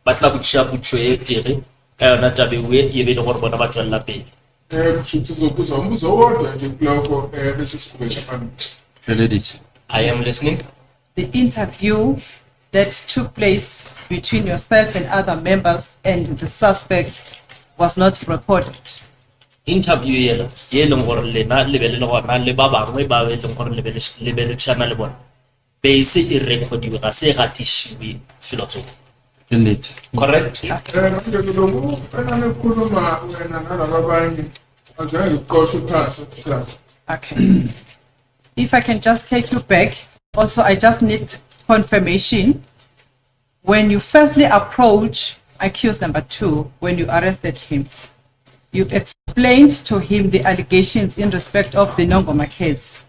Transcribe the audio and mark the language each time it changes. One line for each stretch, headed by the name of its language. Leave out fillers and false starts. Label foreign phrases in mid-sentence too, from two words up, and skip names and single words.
English: I am listening. The interview that took place between yourself and other members and the suspect was not recorded.
Tswana: Interview yelong gore lena le bele le gona le ba bangwe ba be leng gore le bele tshana le bona base e recordwe ga se gatishiwe filotso.
English: Correct. Okay. If I can just take you back, also I just need confirmation. When you firstly approach accused number 2, when you arrested him, you explained to him the allegations in respect of the Nongoma case.